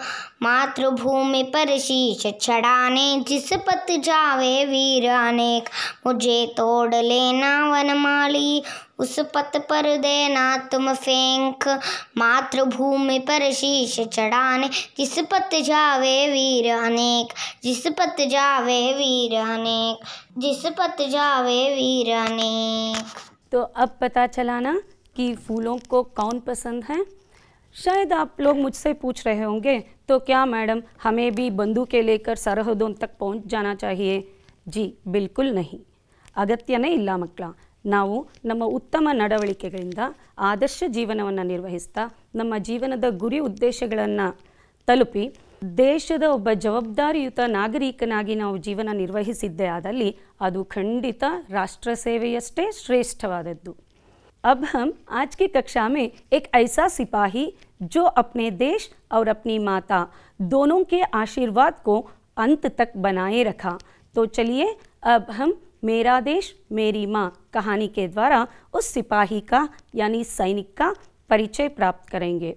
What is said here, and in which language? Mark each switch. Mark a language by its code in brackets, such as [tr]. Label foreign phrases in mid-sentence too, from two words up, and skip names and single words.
[hi] मातृभूमि पर शीश चढ़ाने जिस पत जावे वीर अनेक, मुझे तोड़ लेना वनमाली उस पत पर देना तुम फेंक, मातृभूमि पर शीश चढ़ाने जिस पत जावे वीर अनेक, जिस पत जावे वीर अनेक, जिस पत जावे वीर अनेक। तो अब पता चला ना कि फूलों को कौन पसंद है। शायद आप लोग मुझसे पूछ रहे होंगे, तो क्या मैडम हमें भी बंदूकें लेकर सरहदों तक पहुंच जाना चाहिए? जी बिल्कुल नहीं। [kn] ಅಗತ್ಯನೇ ಇಲ್ಲ ಮಕ್ಕಳ. ನಾವು ನಮ್ಮ ಉತ್ತಮ ನಡವಳಿಕೆಗಳಿಂದ ಆದರ್ಶ ಜೀವನವನ್ನು ನಿರ್ವಹಿಸ್ತಾ ನಮ್ಮ ಜೀವನದ ಗುರಿ ಉದ್ದೇಶಗಳನ್ನು ತಲುಪಿ ದೇಶದ ಒಬ್ಬ ಜವಾಬ್ದಾರಿಯುತ ನಾಗರಿಕನಾಗಿ ನಾವು ಜೀವನ ನಿರ್ವಹಿಸಿದ್ದೇ ಆದಲ್ಲಿ ಅದು ಖಂಡಿತ ರಾಷ್ಟ್ರ ಸೇವೆಯಷ್ಟೇ ಶ್ರೇಷ್ಠವಾದದ್ದು। [hi] अब हम आज की कक्षा में एक ऐसा सिपाही जो अपने देश और अपनी माता दोनों के आशीर्वाद को अंत तक बनाए रखा। तो चलिए अब हम मेरा देश मेरी माँ कहानी के द्वारा उस सिपाही का यानी सैनिक का परिचय प्राप्त करेंगे।